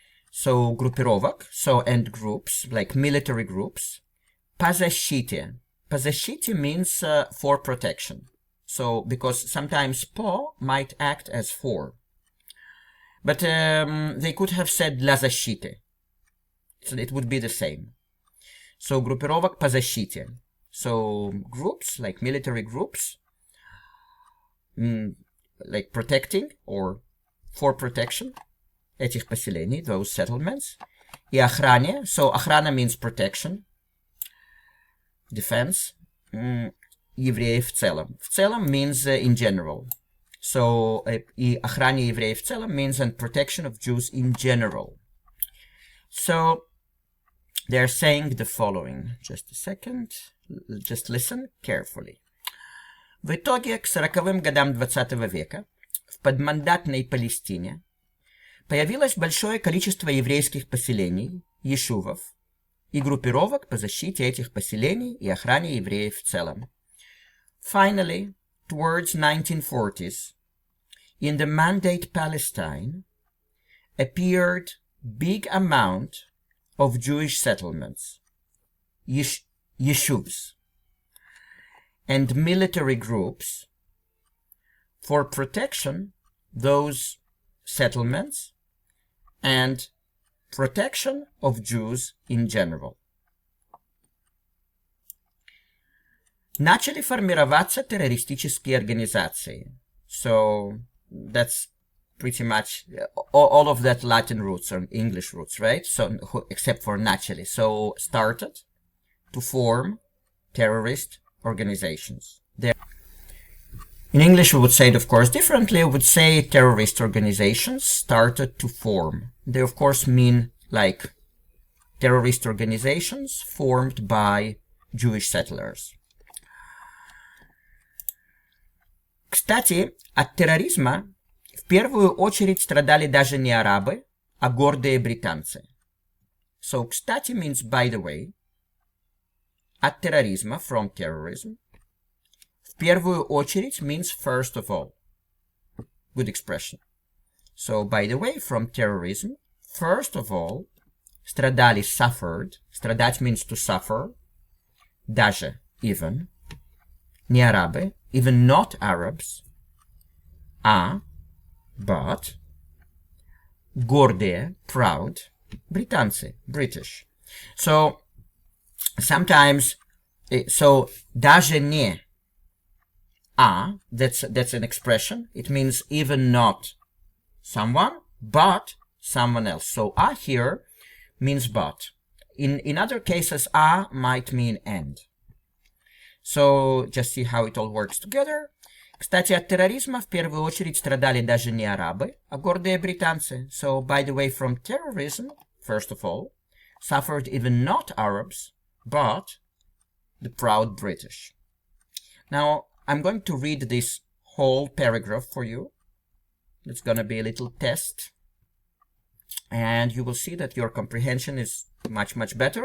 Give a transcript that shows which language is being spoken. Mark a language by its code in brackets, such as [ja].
[en] So [ru] группировок, [en] and groups, like military groups. [ru] По защите. По защите [en] means for protection. So, because sometimes [ru] по [en] might act as for. But they could have said [ru] для защиты. [en] So it would be the same. [ru] So, группировок по защите. [en] So, groups, like military groups, like protecting or for protection [ru] этих поселений, [en] those settlements. [ru] И охране. [en] So, охрана means protection. Defense, [ru] евреев в целом. В целом [en] means in general. So, [ru] и охране евреев в целом [en] means and protection of Jews in general. So, they're saying the following. Just a second. Just listen carefully. [ru] В итоге, к 40-м годам 20 века, в подмандатной Палестине появилось большое количество еврейских поселений, ешувов, и группировок по защите этих поселений и охране евреев в целом. [en] Finally, towards 1940s, in the Mandate Palestine, appeared big amount of Jewish settlements, yeshuvs, and military groups for protection those settlements and protection of Jews in general. [ru] Начали формироваться террористические организации. [en] So that's pretty much all of that Latin roots or English roots, right? So except for [ru] начали. [en] So started to form terrorist organizations. In English we would say it of course differently. We would say terrorist organizations started to form. They of course mean like terrorist organizations formed by Jewish settlers. [ru] Кстати, от терроризма в первую очередь страдали даже не арабы, а гордые британцы. [en] So, [ru] кстати [en] means by the way. [ru] От терроризма, [en] from terrorism. [ru] В первую очередь [en] means first of all. Good expression. So, by the way, from terrorism, first of all, [ru] страдали, [en] suffered. [ru] Страдать [en] means to suffer. [ru] Даже, [en] even. [ru] Не арабы, [en] even not Arabs. But. [ru] Гордые, [en] proud. [ru] Британцы, [en] British. So, sometimes, so, [ru] даже не [en] that's an expression. It means even not someone, but someone else. So, here means but. In other cases, might mean and. So, just see how it all works together. [ru] Кстати, от терроризма в первую очередь страдали даже не арабы, а гордые британцы. [en] So, by the way, from terrorism, first of all, suffered even not Arabs, but the proud British. Now, I'm going to read this whole paragraph for you. It's going to be a little test. And you will see that your comprehension is much, much better.